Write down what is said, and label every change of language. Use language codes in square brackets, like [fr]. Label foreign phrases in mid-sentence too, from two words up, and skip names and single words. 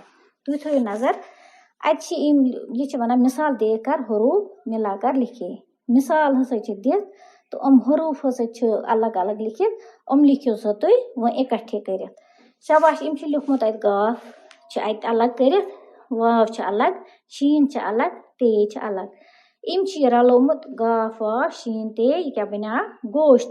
[ks] تُہۍ تھٲیِو نظر اَتہِ چھِ یہِ چھِ وَنان [ur] مِثال دے کر حروٗف مِلا کر لِکھے. [ks] مِثال ہسا چھِ دِتھ تہٕ یِم حروٗف ہسا چھِ الگ الگ لیکھِتھ یِم لیکھِو سا تُہۍ وۄنۍ اِکٹھے کٔرِتھ. شاباش أمۍ چھِ لیوٗکھمُت اَتہِ گاف چھِ اَتہِ الگ کٔرِتھ واو چھِ الگ شیٖن چھِ الگ تے چھِ الگ. أمۍ چھِ یہِ رلومُت گاف واو شیٖن تے یہِ کیٛاہ بنیٛاو گوشت.